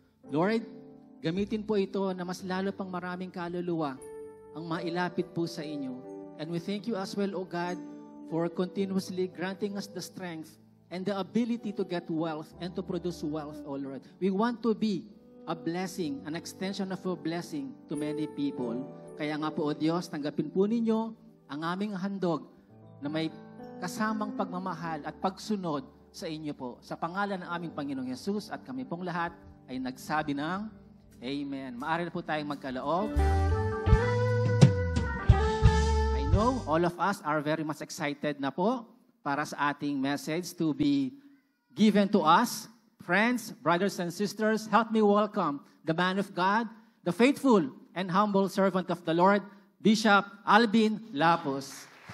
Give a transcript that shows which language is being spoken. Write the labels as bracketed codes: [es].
[tl] Lord, gamitin po ito na mas lalo pang maraming kaluluwa ang mailapit po sa inyo. [en] And we thank you as well, O God, for continuously granting us the strength and the ability to get wealth and to produce wealth, O Lord. We want to be a blessing, an extension of a blessing to many people. [tl] Kaya nga po, O Diyos, tanggapin po ninyo ang aming handog na may kasamang pagmamahal at pagsunod sa inyo po. Sa pangalan ng aming Panginoong Yesus at kami pong lahat ay nagsabi ng Amen. Maaari na po tayong magkaloob. [en] I know all of us are very much excited [tl] na po para sa ating [en] message to be given to us. Friends, brothers and sisters, help me welcome the man of God, the faithful and humble servant of the Lord, Bishop Alvin Lapus.